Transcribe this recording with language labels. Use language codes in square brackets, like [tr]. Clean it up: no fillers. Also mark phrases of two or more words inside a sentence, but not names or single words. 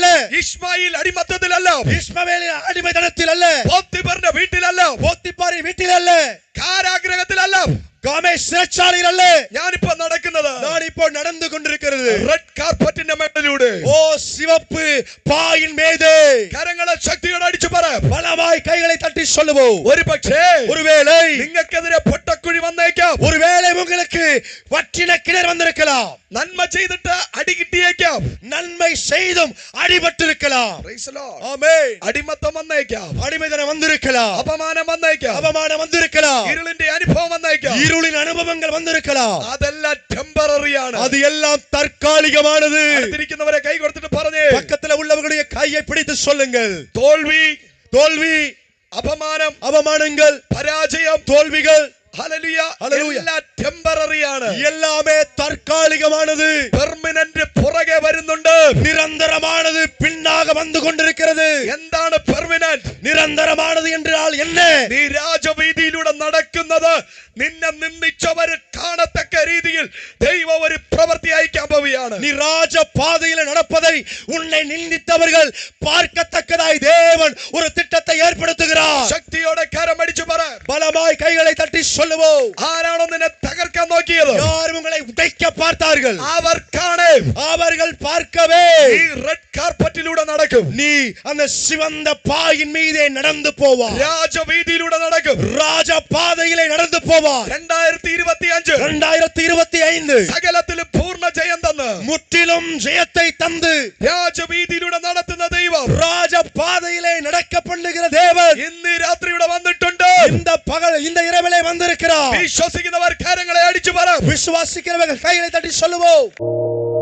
[ml] ഇസ്മായിൽ അടിമത്തത്തിലല്ല, [ta] இஸ்மவேலின் அடிமைதனத்தில் அல்ல, [ml] പോത്തിഫറിന്റെ വീട്ടിലല്ല, [ta] போத்திப்பாரின் வீட்டில் அல்ல, [ml] കാരാഗ്രഹത്തിലല്ല, [ta] காமே சிறைச்சாலையில் அல்ல, [ml] ഞാനിപ്പോ നടക്കുന്നത്, [ta] நான் இப்போ நடந்து கொண்டிருக்கிறது [en] red carpetഇന്റെ [ml] മേളിലൂടെ, [ta] ஓ சிவப்பு பாயின் மீது. [ml] കരങ്ങളെ ശക്തിയോടെ അടിച്ചു പറ, [ta] பலமாய் கைகளை தட்டி சொல்லுவோம், [ml] ഒരു പക്ഷേ [ta] ஒருவேளை [ml] നിങ്ങൾക്കെതിരെ പൊട്ടക്കുഴി വന്നേക്കാം, [ta] ஒருவேளை உங்களுக்கு வற்றின கிணறு வந்திருக்கலாம், [ml] നന്മ ചെയ്തിട്ട് അടി കിട്ടിയേക്കാം, [ta] நன்மை செய்தும் அடிபட்டிருக்கலாம், [en] Praise the Lord. [ta] ஆமென், [ml] അടിമത്തം വന്നേക്കാം, [ta] அடிமைதனம் வந்திருக்கலாம், [ml] അപമാനം വന്നേക്കാം, [ta] அவமானம் வந்திருக்கலாம், [ml] ഇരുളിന്റെ അനുഭവം വന്നേക്കാം, [ta] இருளின் அனுபவங்கள் வந்திருக்கலாம், [ml] അതെല്ലാം ടെമ്പററി ആണ്. [ta] அது எல்லாம் தற்காலிகமானது. [ml] അടുത്തിരിക്കുന്നവരെ കൈ കൊടുത്തിട്ട് പറഞ്ഞേ, [ta] பக்கத்துல உள்ளவர்களுடைய கையை பிடித்து சொல்லுங்கள், [ml] തോൽവി, [ta] தோல்வி, [ml] അപമാനം, [ta] அவமானங்கள், [ml] പരാജയം, [ta] தோல்விகள், [ml] ഹല്ലേലൂയ, ഹല്ലേലൂയ, എല്ലാം ടെമ്പററി ആണ്, [ta] எல்லாமே தற்காலிகமானது. [ml] പെർമനന്റ് പുറകെ വരുന്നുണ്ട്. [ta] நிரந்தரமானது பின்னாக வந்து கொண்டிருக்கிறது. [ml] എന്താണ് പെർമനന്റ്? [ta] நிரந்தரமானது என்றால் என்ன? [ml] നീ രാജവീതിയിലൂടെ നടക്കുന്നത് നിന്നെ നിന്ദിച്ചവർ കാണത്തക്ക രീതിയിൽ ദൈവം ഒരു പ്രവൃത്തി അയക്കാൻ പോവുകയാണ്. [ta] நீ ராஜ பாதையில நடப்பதை உன்னை நிந்தித்தவர்கள் பார்க்கத்தக்கதாய் தேவன் ஒரு திட்டத்தை ஏற்படுத்துகிறார். [ml] ശക്തിയോടെ കരമടിച്ചു പറ, [ta] பலமாய் கைகளை தட்டி சொல்லுவோம், [ml] ആരാണോ നിന്നെ തകർക്കാൻ നോക്കിയത്? [ta] யார் உங்களை உடைக்க பார்த்தார்கள் [ml] അവർക്കാണ്. [ta] அவர்கள் பார்க்கவே [ml] നീ [en] red carpetഇലൂടെ [ml] നടക്കും, [ta] நீ அந்த சிவந்த பாயின் மீதே நடந்து போவாய், [ml] രാജവീതിയിലൂടെ നടക്കും, [ta] ராஜ பாதையிலே நடந்து போவாய். [ml] 2025 സകലത്തിലും പൂർണ്ണ ജയം തന്ന് [ta] முற்றிலும் ஜெயத்தை தந்து [ml] രാജവീതിയിലൂടെ നടത്തുന്ന ദൈവം [ta] ராஜ பாதையிலே நடக்க பண்ணுகிற தேவன் [ml] ഇന്ന് രാത്രിയുടെ വന്നിട്ടുണ്ട്. [ta] இந்த இரவிலே வந்திருக்கிறார். [ml] വിശ്വസിക്കുന്നവർ കരങ്ങളെ അടിച്ചു പറ, [ta] விசுவாசிக்கிறவர்கள் கைகளை தட்டி சொல்லுவோம்,